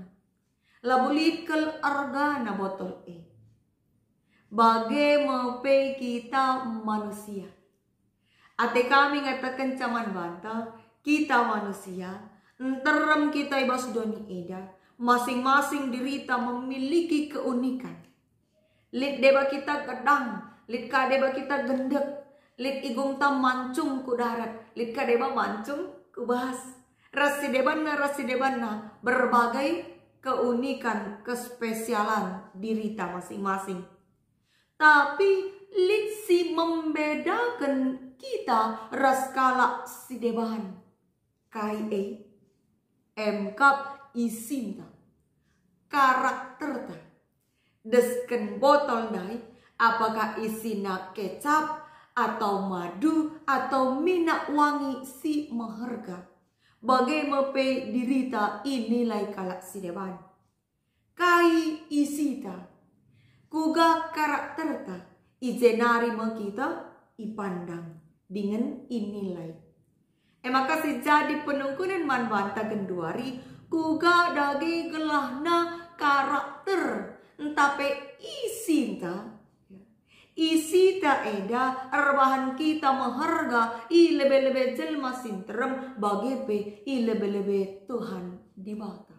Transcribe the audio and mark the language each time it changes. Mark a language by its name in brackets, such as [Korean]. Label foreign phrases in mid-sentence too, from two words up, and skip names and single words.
[Batak Karo] Labo litkel argana botol [Indonesian] Bagaimana kita manusia. [Batak Karo] Ate kami ngatakan caman banta, [Indonesian] kita manusia, [Batak Karo] enterem kita ibas doni eda, masing-masing dirita memiliki keunikan. Lit deba kita gedang, lit ka deba kita gendek, lit igong tam mancung ku darat, lit ka deba mancung ku bahas. Rasi debana [Indonesian] berbagai keunikan, [Batak Karo] kespesialan dirita masing-masing. Tapi lit si membedakan kita raskala si deban. Kai emkap isinta, karakter ta. Desken botol dai, apakah isina [Indonesian] kecap atau madu atau minyak wangi [Batak Karo] si maharga. Bagaimana pe dirita inilai kalak si deban. Kai isita, kuga karakter ta, ijenari kita ipandang dengan inilai. Maka si jadi penungkunan manbanta genduari, kuga dagi gelahna karakter entape isi ta eda arbahan kita maharga i lebe-lebe jelma sinterem bagepe i lebe-lebe Tuhan di bata.